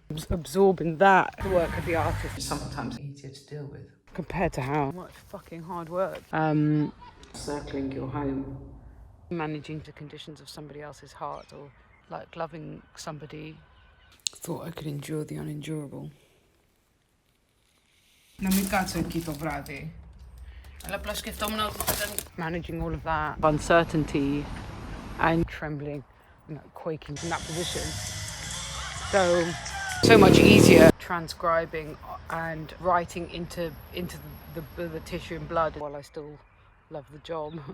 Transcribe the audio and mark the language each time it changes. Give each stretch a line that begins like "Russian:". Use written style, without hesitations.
English: Absorbing that, the work of the artist is sometimes easier to deal with compared to how much fucking hard work. Circling your home, managing the conditions of somebody else's heart, or like loving somebody. Thought I could endure the unendurable.
Greek: Να μην κάτσω εκεί το βράδυ. Αλλά απλά σκεφτόμουν ότι
English: managing all of that uncertainty and trembling, you know, quaking in that position. So much easier transcribing and writing into the tissue and blood while I still love the job.